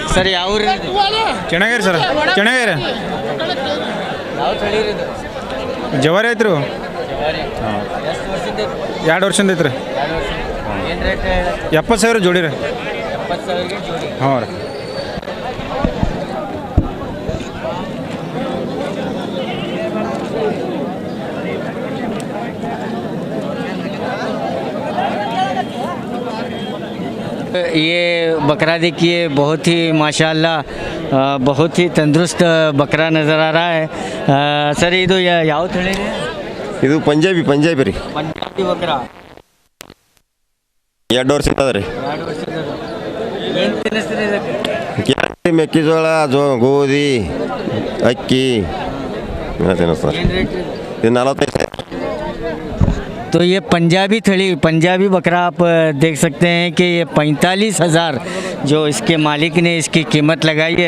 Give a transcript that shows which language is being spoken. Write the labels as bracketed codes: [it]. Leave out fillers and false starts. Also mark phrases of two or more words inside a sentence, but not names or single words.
[kn] सर ಯಾವ ಚೆನ್ನಾಗಿರಿ ಸರ್ ಚೆನ್ನಾಗಿರಿ ಜವಾರಿ ಐತ್ರಿ 2 ವರ್ಷದಿಂದ ಐತ್ರಿ 70,000 ಜೋಡಿ ರೀ ಹಾಂ ರೀ। [hi] ये बकरा देखिए, बहुत ही माशाल्लाह बहुत ही तंदुरुस्त बकरा नज़र आ रहा है। [kn] सर ಇದು ಯಾವ ತಳಿ ಇದೆ? ಇದು ಪಂಜಾಬಿ ರೀ। ಪಂಜಾಬಿ ಬಕರಾ 2 ವರ್ಷ ಇದ್ದದ ರೀ। 2 ವರ್ಷದ ಏನು ತಿನ್ನಿಸ್ತೀರಿ ಇದಕ್ಕೆ? ಕ್ಯಾರೆಟ್ ಮೆಕ್ಕೆಜೋಳ ಗೋಧಿ ಅಕ್ಕಿ ಅದೇನು ಸರ್ ಇದು 45 ಸಾವಿರ. [hi] तो ये पंजाबी बकरा आप देख सकते हैं कि ये 45,000 जो इसके मालिक ने इसकी कीमत लगाई है।